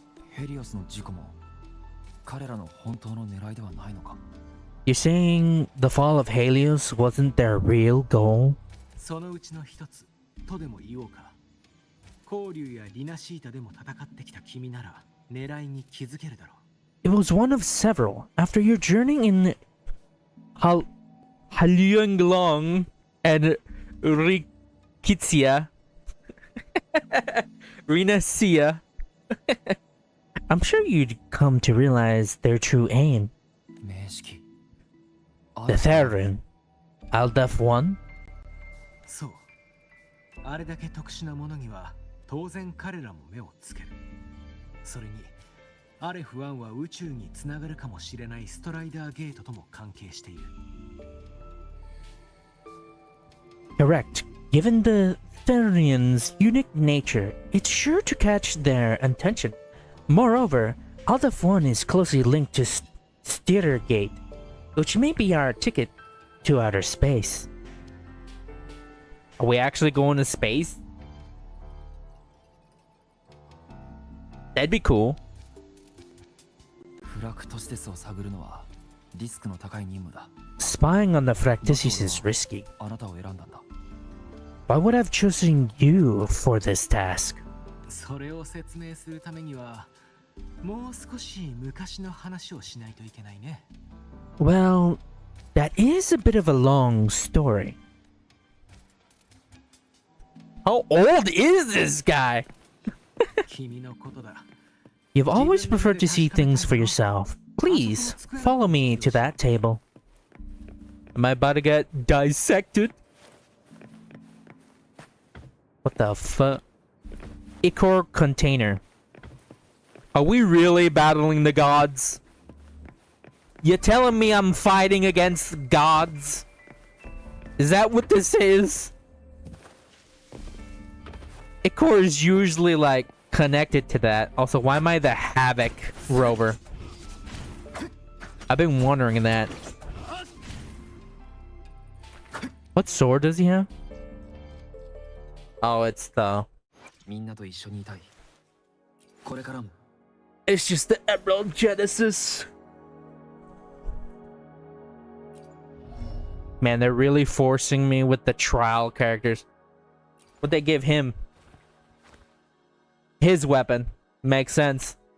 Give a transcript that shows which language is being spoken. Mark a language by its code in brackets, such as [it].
[ja] ヘリオスの事故も彼らの本当の狙いではないのか [en] You're saying the fall of Helios wasn't their real goal? [ja] そのうちの一つとでも言おうか。交流やリナシータでも戦ってきた君なら狙いに気づけるだろう。 [en] It was one of several. After your journey in Halyanglong and Rikitsia, Rinacia, I'm sure you'd come to realize their true aim. [ja] 名式 [en] The Theron, Aldef 1? [ja] そう。あれだけ特殊なものには当然彼らも目をつける。それに、アレフ1は宇宙につながるかもしれないストライダーゲートとも関係している。 [en] Correct. Given the Therian's unique nature, it's sure to catch their attention. Moreover, Aldef 1 is closely linked to Stittergate, which may be our ticket to outer space. Are we actually going to space? That'd be cool. [ja] フラクトシデスを探るのはリスクの高い任務だ [en] Spying on the Fractices is risky. [ja] あなたを選んだんだ [en] Why would I have chosen you for this task? [ja] それを説明するためにはもう少し昔の話をしないといけないね。 [en] Well, that is a bit of a long story. How old is this guy? [ja] 君のことだ。 [en] You've always preferred to see things for yourself. Please, follow me to that table. Am I about to get dissected? What the fuck? Ichor container. Are we really battling the gods? You telling me I'm fighting against gods? Is that what this is? Ichor is usually like connected to that. Also, why am I the Havoc rover? I've been wondering that. What sword does he have? Oh, it's the... [ja] みんなと一緒にいたいこれからも [en] It's just the Emerald Genesis. Man, they're really forcing me with the trial characters. What'd they give him? His weapon. Makes sense.